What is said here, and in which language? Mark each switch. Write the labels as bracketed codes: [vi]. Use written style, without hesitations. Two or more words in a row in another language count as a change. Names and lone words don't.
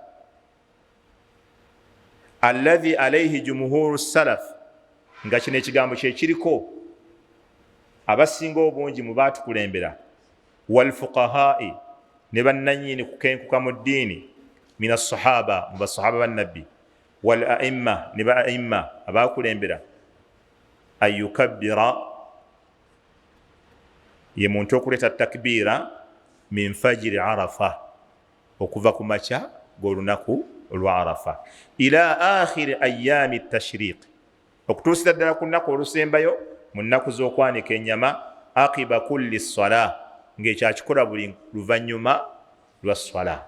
[ar] الذي عليه جمهور السلف, [lg] nga kino ekigambo kye kiriko abasinga obungi mu baatukulembera, [ar] والفقهاء, [lg] ne bannanyini kukenkuka mu ddiini, [ar] من الصحابة, [lg] mu basahaba bannabbi, [ar] والأئمة, [lg] ne ba a'imma abaakulembera, [ar] أن يكبر, [lg] ye muntu okuleeta takbiira [ar] من فجر عرفة, [lg] okuva ku makya g'olunaku olwa Arafa, [ar] إلى آخر أيام التشريق, [lg] okutuusira ddala ku nnaku olusembayo mu nnaku z'okwanika ennyama, [ar] عقب كل صلاة, [lg] ng'ekyakikola buli luvannyuma lwa ssala.